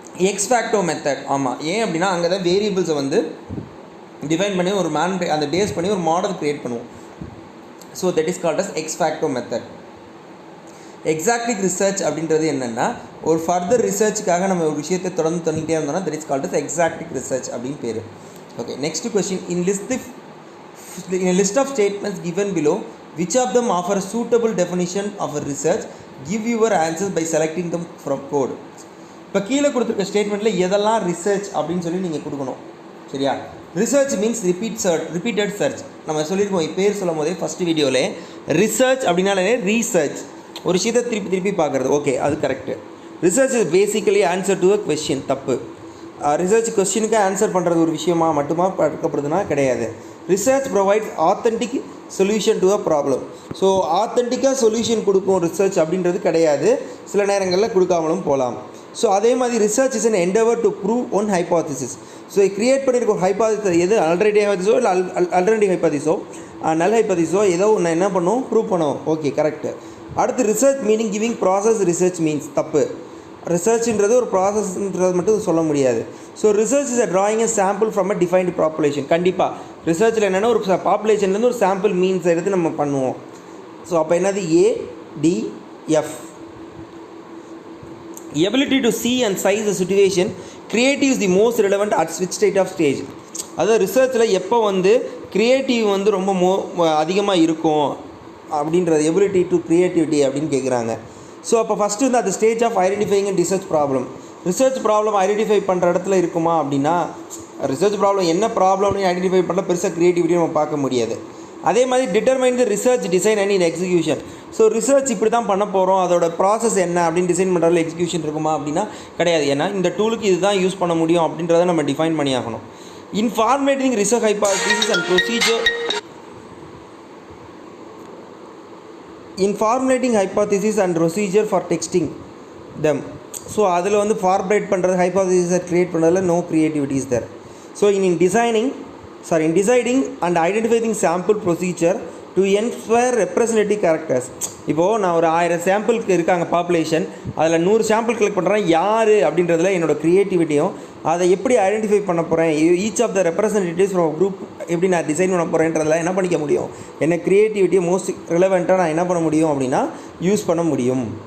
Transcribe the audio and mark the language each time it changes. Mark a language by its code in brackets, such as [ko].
[ta] X ஃபேக்டோ method, ஆமாம். ஏன் அப்படின்னா அங்கே தான் வேரியபிள்ஸை வந்து டிஃபைன் பண்ணி ஒரு அந்த பேஸ் பண்ணி ஒரு மாடல் க்ரியேட் பண்ணுவோம். [en] So that is called as ex facto method. [ta] Exotic research அப்படின்றது என்னென்னா ஒரு ஃபர்தர் ரிசர்ச்சுக்காக நம்ம ஒரு விஷயத்தை தொடர்ந்து பண்ணிகிட்டே இருந்தோம்னா [en] that is called as எக்ஸாக்டிக் research [ta] அப்படின்னு பேர். [en] Okay, next question. In a list of statements given below, which of them offer a suitable definition of a research? Give your answers by selecting them from code. [ta] இப்போ கீழே கொடுத்துருக்க ஸ்டேட்மெண்ட்டில் எதெல்லாம் research அப்படின்னு சொல்லி நீங்கள் கொடுக்கணும். சரியா? [en] Research means repeated search. [ta] நம்ம சொல்லியிருக்கோம் பேர் சொல்லும் போதே ஃபஸ்ட் வீடியோவில். ரிசர்ச் அப்படின்னாலே ரீசர்ச், ஒரு விஷயத்தை திருப்பி பார்க்குறது. ஓகே, அது correct. [en] Research is basically answer to a question. [ta] தப்பு. ரிசர்ச் கொஸ்டினுக்கு ஆன்சர் பண்ணுறது ஒரு விஷயமா மட்டுமா பார்க்கப்படுதுன்னா கிடையாது. [en] Research provides authentic solution to a problem. [ta] So ஆத்தென்டிக்காக solution கொடுக்கும் ரிசர்ச் அப்படின்றது கிடையாது. சில நேரங்களில் கொடுக்காமலும் போகலாம். ஸோ அதே மாதிரி [en] Research is an endeavour to prove one hypothesis. [ta] So create பண்ணியிருக்க ஒரு ஹைபாதிஸ் எது ஆல்ரெடி ஹைபாதிஸோ இல்லை ஆல்ரெடி ஹைபாதிஸோ நல் ஹைபாதிஸோ ஏதோ ஒன்று என்ன பண்ணுவோம், ப்ரூவ் பண்ணுவோம். Okay, correct. அடுத்து research meaning giving process research means. தப்பு. ரிசர்ச்ன்றது ஒரு ப்ராசஸ்ன்றது மட்டும் சொல்ல முடியாது. So [en] Research is a drawing a sample from a defined population. [ta] கண்டிப்பாக ரிசர்ச்சில் என்னென்னா ஒரு பாப்புலேஷன்லேருந்து ஒரு சாம்பிள் மீன்ஸ் எடுத்து நம்ம பண்ணுவோம். ஸோ அப்போ என்னது ADF. [en] Ability to see and size the situation. Creative is the most relevant at which state of stage. [ta] அதாவது ரிசர்ச்சில் எப்போ வந்து க்ரியேட்டிவ் வந்து ரொம்ப அதிகமாக இருக்கும் அப்படின்றது எபிலிட்டி டு க்ரியேட்டிவிட்டி அப்படின்னு கேட்குறாங்க. ஸோ அப்போ ஃபஸ்ட்டு வந்து அந்த [en] Stage of identifying and research problem. [ta] Research problem identify பண்ணுற இடத்துல இருக்குமா அப்படின்னா ரிசர்ச் ப்ராப்ளம் என்ன ப்ராப்ளம்னு ஐடென்டிஃபை பண்ணால் பெருசாக க்ரியேட்டிவிட்டி நம்ம பார்க்க முடியாது. அதே மாதிரி [en] Determine the research design and in execution. [ta] So research இப்படி தான் பண்ண போகிறோம், அதோட ப்ராசஸ் என்ன அப்படின்னு டிசைன் பண்ணுறதுல எக்ஸிக்யூஷன் இருக்குமா அப்படின்னா கிடையாது. ஏன்னா இந்த டூலுக்கு இதுதான் யூஸ் பண்ண முடியும் அப்படின்றத நம்ம டிஃபைன் பண்ணி ஆகணும். [en] In formatting research hypothesis and procedure. In formulating hypothesis and procedure for testing them. [ta] So அதில் வந்து ஃபார்முலேட் பண்ணுறது ஹைபாதிசிஸை க்ரியேட் பண்ணுறதுல [en] No creativity is there. So in deciding and identifying sample procedure to ensure representative characters. [ta] இப்போது நான் ஒரு 1000 சாம்பிளுக்கு இருக்காங்க பாப்புலேஷன், அதில் 100 சாம்பிள் கலெக்ட் பண்ணுறேன். யார் அப்படின்றதுல என்னோடய க்ரியேட்டிவிட்டியும் அதை எப்படி ஐடென்டிஃபை பண்ண போகிறேன், [en] each of the representatives from group [ta] எப்படி நான் டிசைன் பண்ண போகிறேன்றதில் என்ன பண்ணிக்க முடியும், என்ன க்ரியேட்டிவிட்டியை மோஸ்ட் ரிலவெண்ட்டாக நான் என்ன பண்ண முடியும் அப்படின்னா யூஸ் பண்ண முடியும்.